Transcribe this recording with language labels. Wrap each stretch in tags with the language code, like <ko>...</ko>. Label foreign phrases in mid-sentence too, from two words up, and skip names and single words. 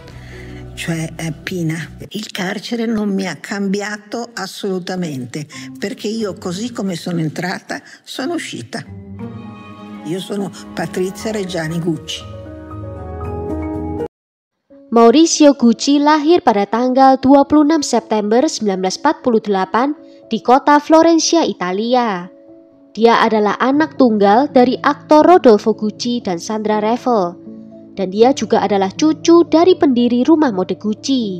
<it>Cioè, Pina, il carcere non mi ha cambiato assolutamente, perché io, così come sono entrata, sono uscita. Io sono Patrizia Reggiani Gucci.</it> <id>Maurizio Gucci lahir pada tanggal 26 September 1948 di kota Florencia, Italia. Dia adalah anak tunggal dari aktor Rodolfo Gucci dan Sandra Revel, dan dia juga adalah cucu dari pendiri rumah mode Gucci.</id>